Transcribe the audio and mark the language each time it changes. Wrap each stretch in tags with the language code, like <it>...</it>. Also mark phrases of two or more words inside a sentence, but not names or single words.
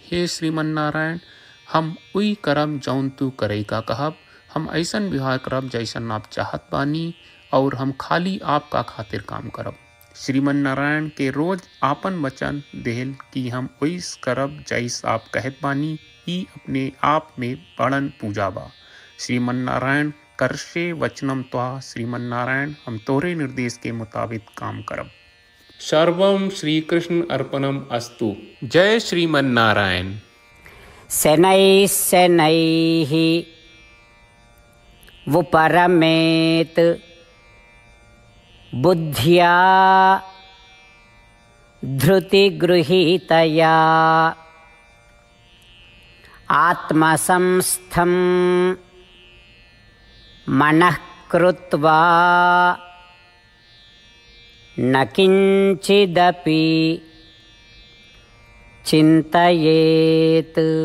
<bho>हे श्रीमन नारायण, हम उई करब जौन तू करेगा कहब, हम ऐसन व्यवहार करब जैसन आप चाहत बानी, और हम खाली आपका खातिर काम करब। श्रीमन नारायण के रोज आपन वचन देहल कि हम वैस करब जैस आप कहत बानी, ई अपने आप में बड़न पूजा बा। श्रीमन नारायण</bho> <sa>करशे वचनम त्वा,</sa> <bho>श्रीमन नारायण हम तोरे निर्देश के मुताबिक काम करब।</bho> <sa>सर्वम श्री कृष्ण अर्पणम अस्तु।</sa> <bho>जय श्रीमन नारायण।</bho> <sa>शनैः शनैः वुपरमेत् बुद्ध्या धृतिगृहीतया आत्मसंस्थं मनः कृत्वा न किंचिदपि चिंतयेत्।</sa>